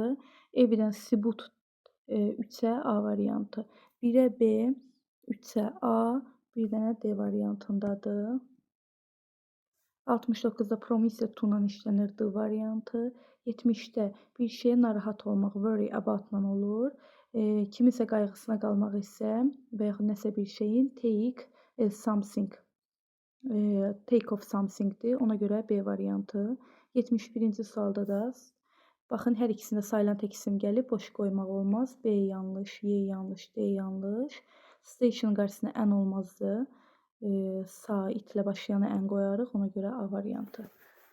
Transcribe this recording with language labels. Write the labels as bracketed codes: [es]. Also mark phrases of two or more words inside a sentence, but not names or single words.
[az] Evidence sübut 3-ə A variantı. 1-ə B, 3-ə A, bir dənə D variantındadır. 69-da [en] promise to- [az] dan işlənir D variantı. 70-də bir şeyə narahat olmaq [en] worry about- [az] dan olur. Kimisə qayğısına qalmaq isə və yaxud nəsə bir şeyin [en] take something, take of something- [az] dir. Ona görə B variantı. 71-ci sualda da baxın, hər ikisində silent isim gəlib, boş qoymaq olmaz. B yanlış, Y yanlış, D yanlış. Station qarşısına ən olmazdı. Sağ itlə başlayanı ən qoyarıq. Ona görə A variantı.